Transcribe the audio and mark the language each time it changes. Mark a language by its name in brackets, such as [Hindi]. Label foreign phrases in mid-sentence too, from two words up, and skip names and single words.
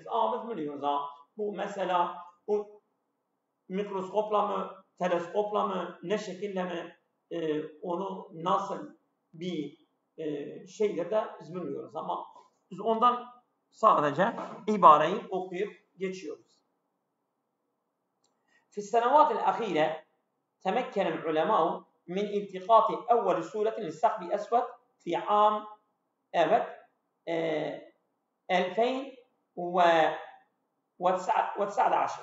[Turkish] Biz biliyoruz bu mesela bu mikroskopla mı, teleskopla mı, ne şekilde mi onu nasıl bir şeydir de biz bilmiyoruz ama biz ondan sadece ibareyi okuyup geçiyoruz. [Arabic] في السنوات الأخيرة تمكن العلماء من التقاط أول صورة للثقب الأسود في عام 2019.